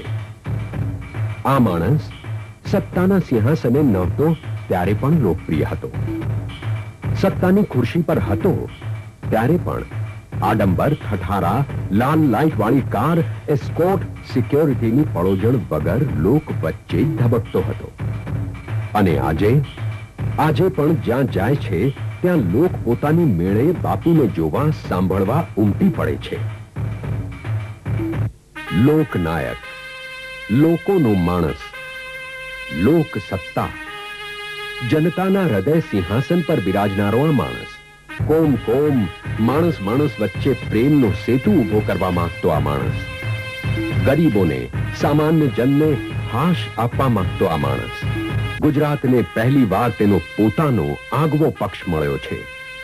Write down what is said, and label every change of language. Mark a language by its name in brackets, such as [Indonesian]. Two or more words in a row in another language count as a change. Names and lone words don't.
[Gujarati] આ માણસ સત્તાના સિંહાસને નહોતો ત્યારે પણ લોકપ્રિય હતો। સત્તાની ખુરશી પર હતો ત્યારે પણ આડંબર ઠઠારા લાલ લાઇટ વાળી કાર એસ્કોર્ટ સિક્યોરિટીની પળોજણ વગર લોક વચ્ચે ધબકતો હતો। अने આજે પણ જ્યાં જાય છે ત્યાં લોક પોતાની મેળે બાપુને જોવા સાંભળવા ઉમટી પડે છે। લોકનાયક, લોકોનો માણસ, લોક સત્તા, જનતાના હૃદય સિંહાસન પર બિરાજનારો આ માણસ, કોમ કોમ માણસ માણસ વચ્ચે પ્રેમનો સેતુ ઉભો કરવા માંગતો આ માણસ, ગરીબોને સામાન્ય જનને હાશ આપવા માંગતો આ માણસ, ગુજરાતને પહેલી વાર તેનો પોતાનો આગવો પક્ષ મળ્યો છે।